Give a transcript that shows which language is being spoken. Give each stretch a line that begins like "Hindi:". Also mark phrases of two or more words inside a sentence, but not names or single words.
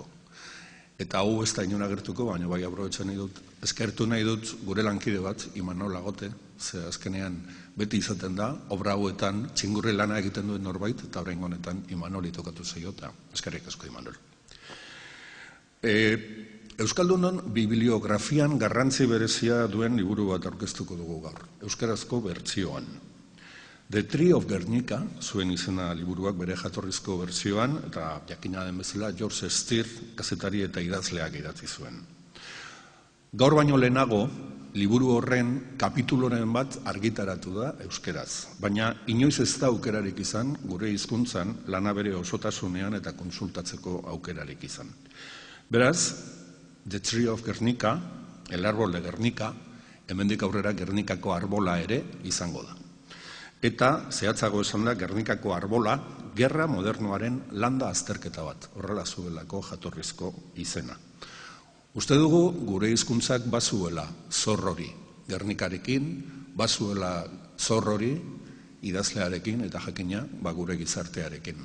Basque: Eta hau ez da inon agertuko, baina bai aprobetxan nahi dut, eskertu nahi dut gure lankide bat, Imanol Lagote, ze azkenean beti izaten da, obra hauetan txingurri lana egiten duen norbait, eta orain honetan Imanoli tokatu zaio, eta eskerrik asko Imanol. Euskaldunon bibliografian garrantzi berezia duen liburu bat aurkeztuko dugu gaur, euskarazko bertsioan. The Tree of Guernica, zuen izena liburuak bere jatorrizko bertsioan, eta jakina den bezala George Stier kazetari eta idazleak idatzi zuen. Gaur baino lehenago, liburu horren kapituloren bat argitaratu da euskeraz, baina inoiz ez da aukerarik izan gure hizkuntzan lana bere osotasunean eta konsultatzeko aukerarik izan. Beraz, The Tree of Guernica, el árbol de Guernica, hemendik aurrera Gernikako arbola ere izango da. Eta, zehatzago esan da, Gernikako arbola, gerra modernoaren landa azterketa bat, horrela zuelako jatorrizko izena. Uste dugu gure hizkuntzak bazuela zor hori Gernikarekin, bazuela zor hori idazlearekin eta jakina gure gizartearekin.